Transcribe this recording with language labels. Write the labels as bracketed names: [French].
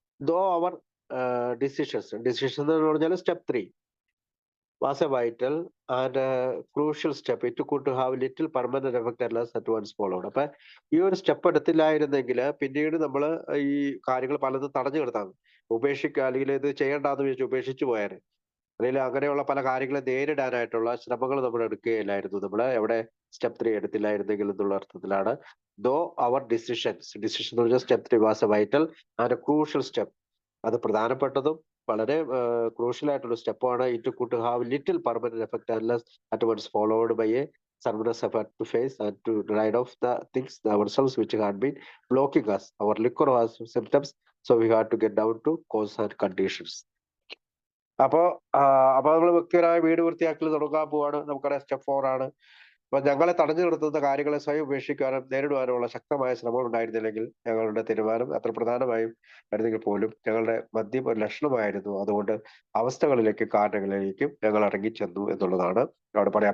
[English] though our decisions [Malayalam] എന്ന് പറഞ്ഞാൽ [English] Step 3 was a vital and a crucial step. It could have little permanent effect unless at once followed. [Malayalam] അപ്പൊ ഈ ഒരു step എടുത്തില്ലായിരുന്നെങ്കിൽ പിന്നീട് നമ്മൾ ഈ കാര്യങ്ങൾ പലതും തടഞ്ഞു കിടത്താം, ഉപേക്ഷിക്കുക, അല്ലെങ്കിൽ ഇത് ചെയ്യേണ്ടെന്ന് വെച്ച് ഉപേക്ഷിച്ചു പോയാൽ, അല്ലെങ്കിൽ അങ്ങനെയുള്ള പല കാര്യങ്ങളെ നേരിടാനായിട്ടുള്ള ശ്രമങ്ങൾ നമ്മൾ എടുക്കുകയില്ലായിരുന്നു. നമ്മൾ എവിടെ സ്റ്റെപ്പ് 3 എടുത്തില്ലായിരുന്നെങ്കിൽ എന്നുള്ള അർത്ഥത്തിലാണ്. [English] though our decision [Malayalam] എന്ന് പറഞ്ഞാൽ [English] Step 3 was a vital and a crucial step. [Malayalam] അത് പ്രധാനപ്പെട്ടതും വളരെ ക്രൂഷ്യൽ ആയിട്ടുള്ള സ്റ്റെപ്പാണ്. [English] It could have little permanent effect unless at once followed by a strenuous effort to face and to rid of the things ourselves which had been blocking us. Our liquor was symptoms, so we had to get down to cause and conditions. [Malayalam] അപ്പോ നമ്മൾ വ്യക്തിപരമായ വീട് വൃത്തിയാക്കൽ തുടങ്ങാൻ പോവാണ്. നമുക്കറിയാം step 4 ആണ്. അപ്പൊ ഞങ്ങളെ തടഞ്ഞു നിർത്തുന്ന കാര്യങ്ങളെ സ്വയം ഉപേക്ഷിക്കാനും നേരിടുവാനുമുള്ള ശക്തമായ ശ്രമം ഉണ്ടായിരുന്നില്ലെങ്കിൽ ഞങ്ങളുടെ തീരുമാനം അത്ര പ്രധാനമായും ആയിരുന്നെങ്കിൽ പോലും ഞങ്ങളുടെ മദ്യം ഒരു ലക്ഷണമായിരുന്നു. അതുകൊണ്ട് അവസ്ഥകളിലേക്കും കാരണങ്ങളിലേക്കും ഞങ്ങൾ ഇറങ്ങിച്ചെന്നു എന്നുള്ളതാണ് അവിടെ പറയാം.